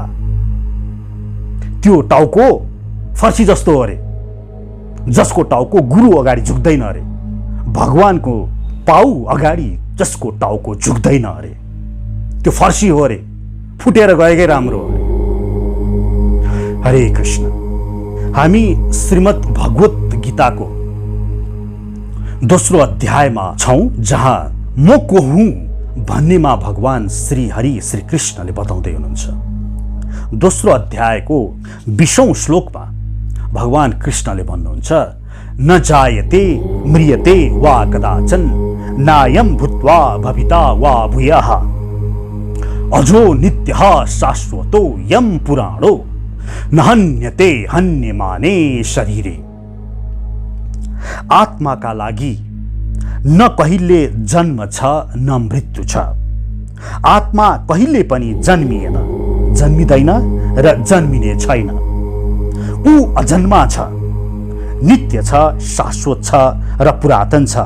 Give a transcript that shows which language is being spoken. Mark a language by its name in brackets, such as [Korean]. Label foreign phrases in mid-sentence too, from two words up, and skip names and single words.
[Nepali] त्यो टाउको फर्सी जस्तो हो अरे, जसको टाउको गुरु अगाडि झुक्दैन अरे, भगवानको पाउ अगाडि जसको टाउको झुक्दैन अरे, त्यो फर्सी हो अरे, फुटेर गएकै राम्रो हो अरे। हरे कृष्ण। हामी श्रीमद् भगवत गीताको दोस्रो अध्यायमा छौं, जहाँ म को हुँ भन्नेमा भगवान श्री हरि श्री कृष्णले बताउँदै हुनुहुन्छ। दोस्रो अध्यायको 20औं श्लोकमा भगवान कृष्णले भन्नुहुन्छ, [Sanskrit] न जायते म्रियते वा कदाचन नायम भूत्वा भविता वा भूयः अजो नित्यः शाश्वतो यम पुराणो न हन्यते हन्यमाने शरीरे। [Nepali] आत्माका लागि न कहिले जन्म छ न मृत्यु छ। आत्मा कहिले पनि जन्मिएन, जन्मिँदैन र जन्मिने छैन। ऊ अजन्मा छ, नित्य छ, शाश्वत छ र पुरातन छ।